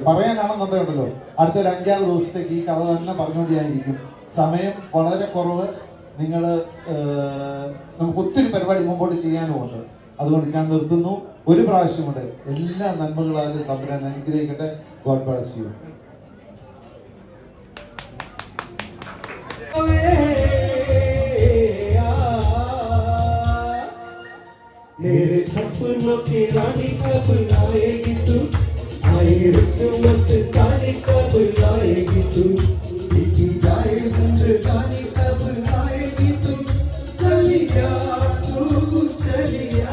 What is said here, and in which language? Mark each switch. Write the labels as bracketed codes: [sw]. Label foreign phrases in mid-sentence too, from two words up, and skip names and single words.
[ml] പറയാനാണെന്നുണ്ടല്ലോ അടുത്തൊരു 5-6 ദിവസത്തേക്ക് ഈ കഥ തന്നെ പറഞ്ഞുകൊണ്ടായിരിക്കും. സമയം വളരെ കുറവ്. നമുക്ക് ഒത്തിരി പരിപാടി മുമ്പോട്ട് ചെയ്യാനുമുണ്ട്. അതുകൊണ്ട് ഞാൻ നിർത്തുന്നു. ഒരു പ്രാവശ്യം കൂടെ എല്ലാ നന്മകളാലും തമ്പുരാൻ അനുഗ്രഹിക്കട്ടെ. [en] God bless you. [hi] मेरे सपनों की रानी कब आएगी तू, आई रुत मस्तानी कब आएगी तू, दिखी जाए जिंदगानी कब आएगी तू, चलिया तू चलिया।